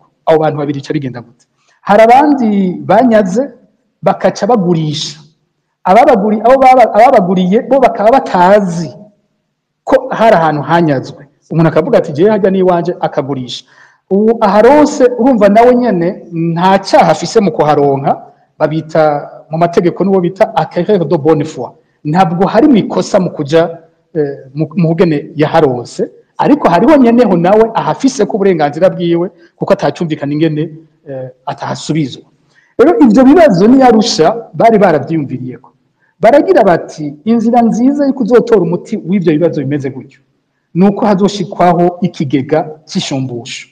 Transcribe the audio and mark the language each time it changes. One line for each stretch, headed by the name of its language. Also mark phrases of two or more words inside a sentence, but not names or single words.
Rundi: Abo bantu babiri ca bigenda gute? Hari abandi banyaze bakaca bagurisha, ababaguriye bo bakaba batazi ko hari ahantu hanyazwe. Umuntu akavuga ati jewe hajya n'iwanje akagurisha. Ubu aharose urumva nawe nyene nta cyaha afise mu kuharonka, babita mu mategeko n'uwo bita
French: acquéreur de bonne foi.
Rundi: Ntabwo hari mikosa mu kuja mu hugene yaharose, ariko hariho nyeneho nawe ahafise ko uburenganzira bwiwe kuko atacumvikana ingene atahasubizwa. Rero ivyo bibazo ni Arusha bari baravyumviriyeko, baragira bati inzira nziza yo kuzotora umuti w'ivyo bibazo bimeze gutyo nuko hazoshikwaho ikigega c'ishumbusho.